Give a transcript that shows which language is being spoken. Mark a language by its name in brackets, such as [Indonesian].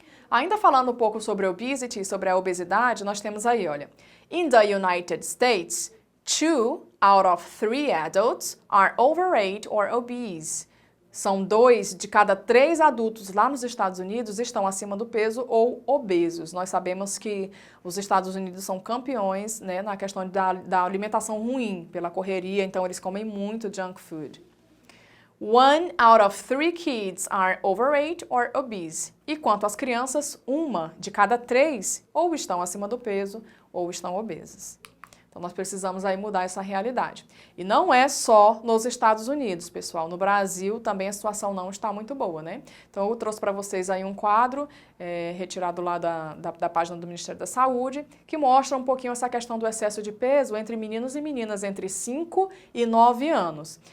[Portuguese] Ainda falando um pouco sobre obesity, sobre a obesidade, nós temos aí, olha, [English] in the United States, 2 out of 3 adults are overweight or obese. [Portuguese] São 2 de cada 3 adultos lá nos Estados Unidos estão acima do peso ou obesos. Nós sabemos que os Estados Unidos são campeões, né, na questão da alimentação ruim, pela correria, então eles comem muito junk food. [English] 1 out of 3 kids are overweight or obese. [Portuguese] E quanto às crianças, 1 de cada 3 ou estão acima do peso ou estão obesas. Então, nós precisamos aí mudar essa realidade. E não é só nos Estados Unidos, pessoal. No Brasil também a situação não está muito boa, né? Então, eu trouxe para vocês aí um quadro retirado lá da página do Ministério da Saúde, que mostra um pouquinho essa questão do excesso de peso entre meninos e meninas entre 5 e 9 anos.